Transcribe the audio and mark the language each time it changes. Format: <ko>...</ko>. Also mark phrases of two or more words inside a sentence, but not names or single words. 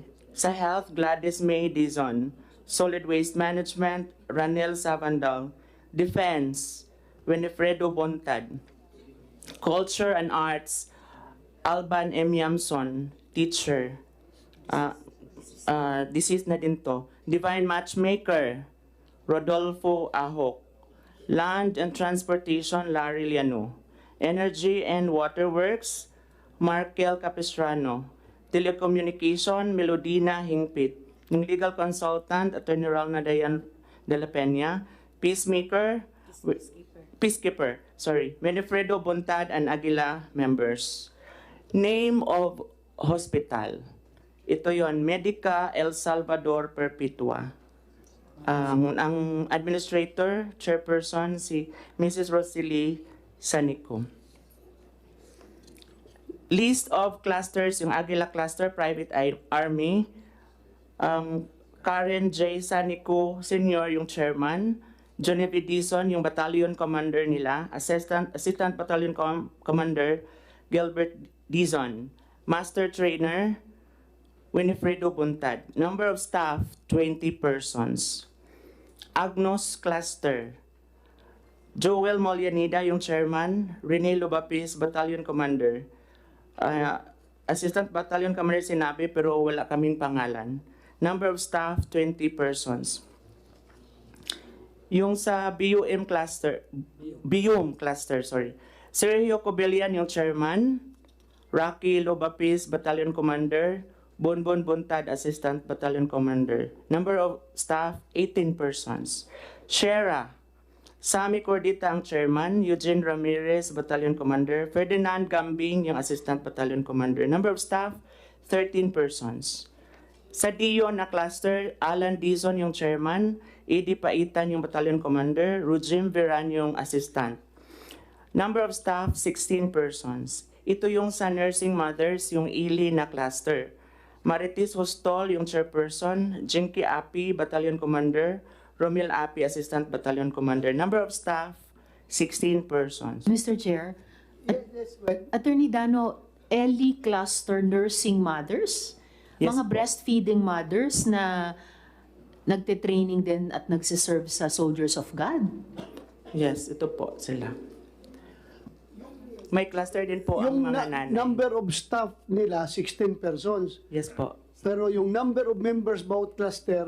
<en>Sa Health, Gladys May Dizon. Solid Waste Management, Ranel Savandal. Defense, Winifredo Bontad. Culture and Arts, Alban M.</en> <tl>Yamson, teacher. Deceased na din to.</tl> <en>Divine Matchmaker, Rodolfo Ahok. Land and Transportation, Larry Liano. Energy and Waterworks, Markel Capistrano. Telecommunication, Melodina Hingpit. Yung legal consultant, Attorney Ralna Dayan de la Peña. Peacekeeper, Winifredo Bontad and Aguila members. Name of hospital.</en> <tl>Ito yon, Medica El Salvador Perpetua. Ang administrator, chairperson, si Mrs. Rosely Sanico.</tl> <en>List of clusters, yung Aguila Cluster, Private Army.</en> <tl>Karen J. Sanico Sr. yung chairman.</tl> <en>Genevieve Dizon, yung battalion commander nila. Assistant Battalion Commander, Gilbert Dizon. Master Trainer, Winifredo Buntad. Number of staff, 20 persons. Agnos Cluster.</en> <tl>Joel Molianida, yung chairman.</tl> <en>Rene Lobapis, Battalion Commander. Assistant Battalion Commander</en> <tl>sinabi pero wala kaming pangalan.</tl> <en>Number of staff, 20 persons.</en> <tl>Yung sa BUM cluster, Sergio Cobillan, yung chairman.</tl> <en>Rocky Lobapis, Battalion Commander. Bonbon Bontad, Assistant Battalion Commander. Number of staff, 18 persons.</en> <tl>Shera, Sami Cordita ang chairman.</tl> <en>Eugene Ramirez, Battalion Commander. Ferdinand Gambing, yung Assistant Battalion Commander. Number of staff, 13 persons.</en> <tl>Sa Dion na cluster, Alan Dizon yung chairman.</tl> <en>Edi Paitan yung Battalion Commander. Rujim Veran yung Assistant. Number of staff, 16 persons.</en> <tl>Ito yung sa</tl> <en>Nursing Mothers,</en> <tl>yung Ili na cluster.</tl> <en>Maritis Hostol, yung chairperson. Jinky Api, Battalion Commander. Romil Api, Assistant Battalion Commander. Number of staff, 16 persons. Mr. Chair, Right. Attorney Dano, Ellie Cluster Nursing Mothers? Yes</en> <tl>Mga po.</tl> <en>breastfeeding mothers</en> <tl>na nagte-training din at nagsiserve sa Soldiers of God?</tl> <en>Yes,</en> <tl>ito po sila. May cluster din po ang Yung mga nanay.</tl> <en>number of staff nila, 16 persons. Yes po.</en> <tl>Pero yung</tl> <en>number of members</en> <tl>bawat cluster,</tl>